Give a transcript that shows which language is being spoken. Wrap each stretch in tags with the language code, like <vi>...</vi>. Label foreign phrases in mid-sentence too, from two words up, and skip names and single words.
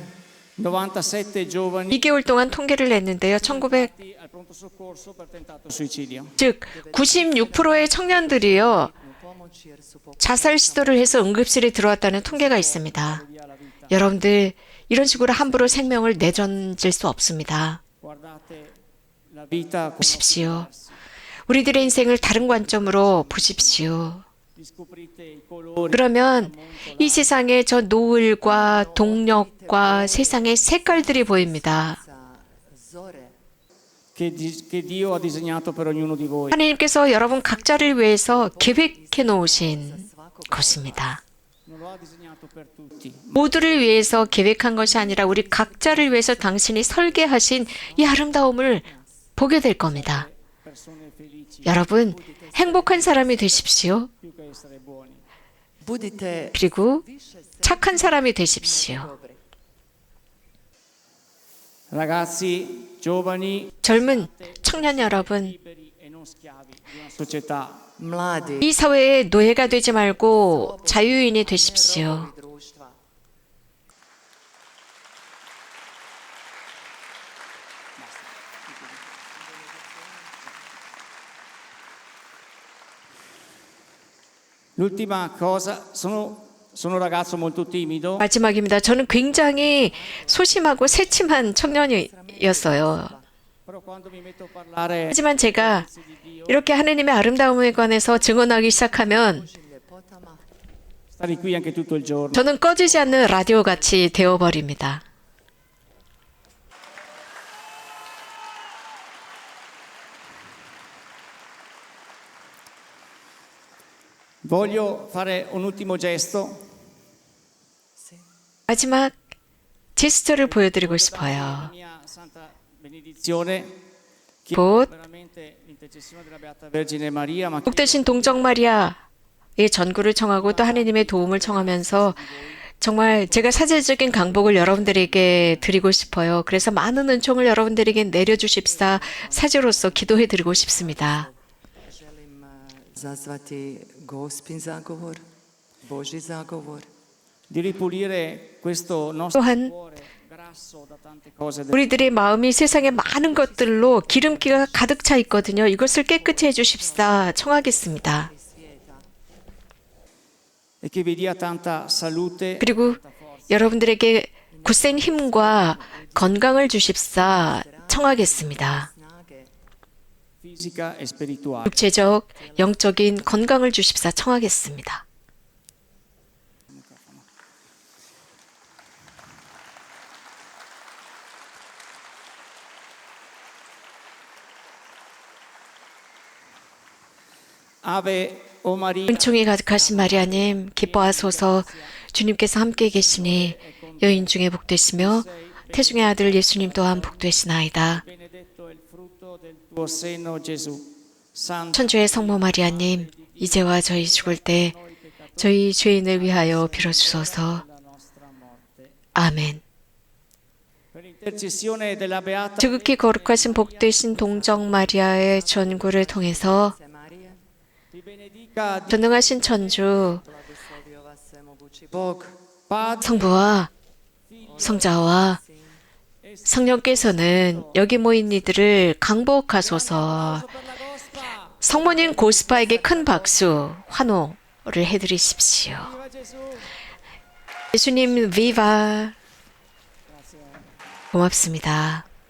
<it>97 giovani</it> <ko>2개월 동안 통계를 냈는데요.</ko> <it>1900, al pronto soccorso per tentato suicidio.</it> <ko>즉 96%의 청년들이요.</ko> <hr>pomoći jer su</hr> <ko>자살 시도를 해서 응급실에 들어왔다는 통계가 있습니다. 여러분들 이런 식으로 함부로 생명을 내던질 수 없습니다.</ko> <it>Guardate la vita con</it> <ko>보십시오. 우리들의 인생을 다른 관점으로 보십시오.</ko> <it>riscoprite i colori</it> <ko>그러면 이 세상에 저 노을과 동력과 세상의 색깔들이 보입니다.</ko> <hr>zore</hr> <it>che Dio ha disegnato per ognuno di voi.</it> <ko>하나님께서 여러분 각자를 위해서 계획해 놓으신 것입니다.</ko> <it>Non lo ha disegnato per tutti.</it> <ko>모두를 위해서 계획한 것이 아니라 우리 각자를 위해서 당신이 설계하신 이 아름다움을 보게 될 겁니다.</ko> <it>Persone felici</it> <ko>여러분 행복한 사람이 되십시오.</ko> <it>più che essere buoni.</it> <hr>budite</hr> <ko>그리고</ko> <hr>više</hr> <ko>착한 사람이 되십시오.</ko> <hr>dobri.</hr> <it>Ragazzi, giovani,</it> <ko>젊은 청년 여러분,</ko> <it>liberi e non schiavi di una società.</it> <hr>Mladi</hr> <ko>이 사회의 노예가 되지 말고 자유인이 되십시오.</ko> <hr>društva.</hr> <it>L'ultima cosa, sono un ragazzo molto timido,</it> <ko>마지막입니다. 저는 굉장히 소심하고 새침한 청년이었어요.</ko> <it>però quando mi metto a parlare</it> <ko>하지만 제가 이렇게 하느님의 아름다움에 관해서 증언하기 시작하면</ko> <hr>Ljepotama</hr> <it>stare qui anche tutto il giorno.</it> <ko>저는 꺼지지 않는 라디오 같이 되어버립니다.</ko> <it>Voglio fare un ultimo gesto.</it> <ko>마지막 제스처를 보여드리고 싶어요.</ko> <it>Mia santa benedizione.</it> <ko>곧</ko> <it>Veramente l'intercessione della Beata Vergine Maria, ma</it> <ko>복되신 동정 마리아의 전구를 청하고 또 하나님의 도움을 청하면서 정말 제가 사제적인 강복을 여러분들에게 드리고 싶어요. 그래서 많은 은총을 여러분들에게 내려주십사 사제로서 기도해 드리고 싶습니다.</ko> <hr>želim zazvati Gospin zagovor, Božji zagovor.</hr> <it>di ripulire questo nostro</it> <ko>또한</ko> <it>cuore grasso da tante cose del</it> <ko>우리들의 마음이 세상의 많은 것들로 기름기가 가득 차 있거든요. 이것을 깨끗이 해주십사 청하겠습니다.</ko> <it>e che vi dia tanta salute,</it> <ko>그리고 여러분들에게 굳센 힘과 건강을 주십사 청하겠습니다.</ko> <hr>Snage</hr> <it>fisica e spirituale.</it> <ko>육체적, 영적인 건강을 주십사 청하겠습니다.</ko> <it>Ave o Maria,</it> <ko>은총이 가득하신 마리아님 기뻐하소서. 주님께서 함께 계시니 여인 중에 복되시며 태중의 아들 예수님 또한 복되시나이다.</ko> <it>benedetto è il frutto del tuo seno, Gesù. Santo</it> <ko>천주의 성모 마리아님 이제와 저희 죽을 때 저희 죄인을 위하여 빌어주소서.</ko> <it>la nostra morte.</it> <ko>아멘.</ko> <it>Per intercessione della Beata</it> <ko>지극히 거룩하신 복되신 동정 마리아의 전구를 통해서</ko> <it>Maria, ti benedica</it> <ko>전능하신 천주</ko> <hr>blagoslovio vas svemogući Bog,</hr> <it>Padre,</it> <ko>성부와 성자와 성령께서는 여기 모인 이들을 강복하소서.</ko> <it>per la Gospa.</it> <ko>성모님 고스파에게 큰 박수, 환호를 해드리십시오.</ko> <it>Viva Gesù.</it> <ko>예수님 비바. 고맙습니다.</ko>